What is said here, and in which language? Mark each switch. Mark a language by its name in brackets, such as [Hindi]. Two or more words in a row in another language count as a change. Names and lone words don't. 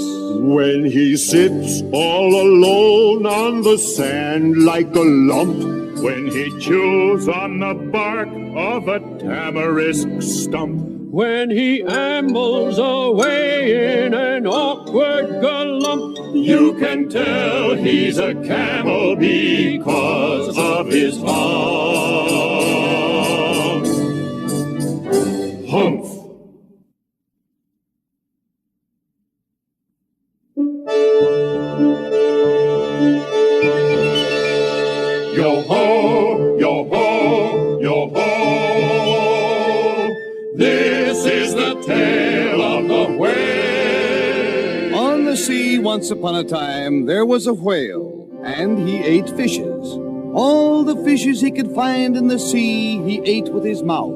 [English] when he sits all alone on the sand like a lump, when he chews on the bark of a tamarisk stump, when he ambles away in an awkward galump, you can tell he's a camel because of his hump. Humph. Yo-ho, yo-ho, yo-ho. This is the tale of the whale. On the sea once upon a time there was a whale, and he ate fishes. All the fishes he could find in the sea he ate with his mouth.